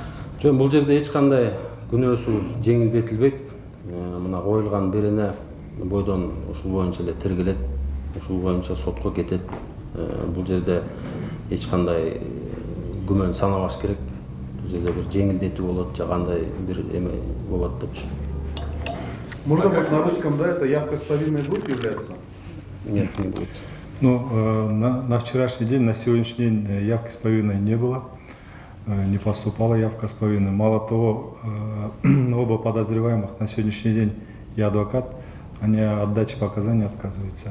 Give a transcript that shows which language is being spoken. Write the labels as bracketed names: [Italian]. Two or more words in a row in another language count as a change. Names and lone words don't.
[Kyrgyz] Жок, бул жерде эч кандай күнөөсү жеңилдетилбейт. Мына коюлган берене бойдон ушул боюнча эле тергелет, ушул боюнча сотко кетет. Бул жерде эч кандай күмөн санабаш керек. Бул жерде бир жеңилдетүү болот, же кандай бир эме болот депчи. [Russian] Можно вот на русском, да, это явка с повинной будет являться? Нет, не будет. Ну, на вчерашний день, на сегодняшний день явки с повинной не было, не поступала явка с повинной. Мало того, оба подозреваемых на сегодняшний день и адвокат, они от дачи показаний отказываются.